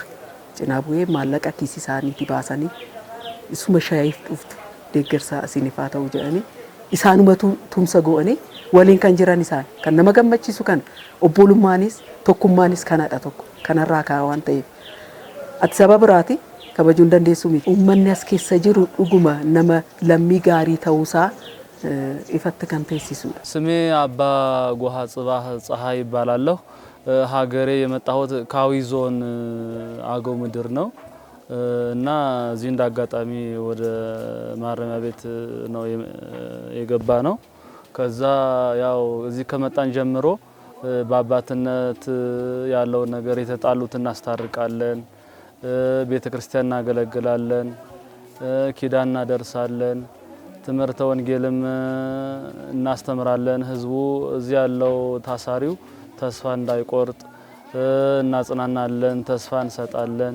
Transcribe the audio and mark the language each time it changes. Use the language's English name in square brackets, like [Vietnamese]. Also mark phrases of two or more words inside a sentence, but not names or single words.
[Oromo] Cinaa bu'ee maallaqa kiisii isaaniitti baasanii isuma shaayiif dhuftu deeggarsa isiniif haa ta'u jedhanii isaanumatu tumsa go'anii waliin kan jiran isaan kan nama gammachiisu kan obbolummaanis tokkummaanis kanadha tokko kanarraa ka'a waan ta'eef. Ati saba biraati kabajuu hin dandeessu miti. Uummanni as keessa jiru dhuguma nama lammii gaarii ta'uusaa ifatti kan teessisudha. [Amharic] ስሜ አባ ጎሃ ጽባህ ፀሐይ ይባላለሁ። ሀገሬ የመጣሁት ካዊ ዞን አገው ምድር ነው እና እዚህ እንዳጋጣሚ ወደ ማረሚያ ቤት ነው የገባ ነው። ከዛ ያው እዚህ ከመጣን ጀምሮ በአባትነት ያለው ነገር የተጣሉትን እናስታርቃለን፣ ቤተክርስቲያን እናገለግላለን፣ ኪዳን እናደርሳለን፣ ትምህርተ ወንጌልም እናስተምራለን። ህዝቡ እዚህ ያለው ታሳሪው ተስፋ እንዳይቆርጥ እናጽናናለን፣ ተስፋ እንሰጣለን።